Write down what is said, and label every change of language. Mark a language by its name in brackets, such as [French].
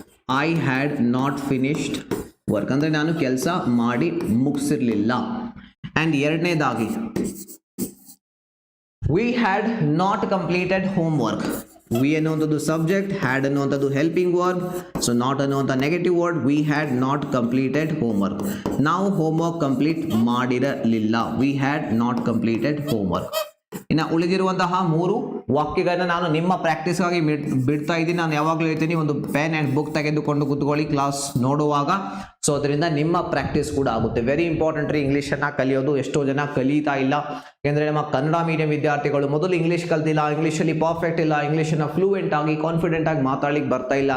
[English] I had not finished work [Kannada] ಅಂದ್ರೆ ನಾನು ಕೆಲಸ ಮಾಡಿ ಮುಗಿಸಿರ್ಲಿಲ್ಲ. [English] And ಎರಡನೇದಾಗಿ we had not completed homework. [Kannada] we ಅನ್ನುವಂಥದ್ದು ಸಬ್ಜೆಕ್ಟ್, had ಅನ್ನುವಂಥದ್ದು ಹೆಲ್ಪಿಂಗ್ ವರ್ಬ್. ಸೊ ನಾಟ್ ಅನ್ನುವಂಥ negative word. [English] we had not completed homework. [Kannada] ನಾವು ಹೋಮ್ವರ್ಕ್ ಕಂಪ್ಲೀಟ್ ಮಾಡಿರಲಿಲ್ಲ. [English] we had not completed homework. [Kannada] ಇನ್ನು ಉಳಿದಿರುವಂತಹ ಮೂರು ವಾಕ್ಯಗಳನ್ನ ನಾನು ನಿಮ್ಮ ಪ್ರಾಕ್ಟೀಸ್ಗಾಗಿ ಬಿಡ್ತಾ ಇದ್ದೀನಿ. ನಾನು ಯಾವಾಗಲೂ ಹೇಳ್ತೀನಿ ಒಂದು ಪೆನ್ ಆ್ಯಂಡ್ ಬುಕ್ ತೆಗೆದುಕೊಂಡು ಕೂತ್ಕೊಳ್ಳಿ ಕ್ಲಾಸ್ ನೋಡುವಾಗ. ಸೊ ಅದರಿಂದ ನಿಮ್ಮ ಪ್ರಾಕ್ಟೀಸ್ ಕೂಡ ಆಗುತ್ತೆ. ವೆರಿ ಇಂಪಾರ್ಟೆಂಟ್ ರೀ ಇಂಗ್ಲೀಷನ್ನು ಕಲಿಯೋದು. ಎಷ್ಟೋ ಜನ ಕಲಿತಾ ಇಲ್ಲ, ಯಾಕೆಂದರೆ ನಮ್ಮ ಕನ್ನಡ ಮೀಡಿಯಂ ವಿದ್ಯಾರ್ಥಿಗಳು ಮೊದಲು ಇಂಗ್ಲೀಷ್ ಕಲ್ತಿಲ್ಲ, ಇಂಗ್ಲೀಷಲ್ಲಿ ಪರ್ಫೆಕ್ಟ್ ಇಲ್ಲ, ಇಂಗ್ಲೀಷನ್ನು ಫ್ಲೂಯೆಂಟ್ ಆಗಿ ಕಾನ್ಫಿಡೆಂಟ್ ಆಗಿ ಮಾತಾಡ್ಲಿಕ್ಕೆ ಬರ್ತಾ ಇಲ್ಲ.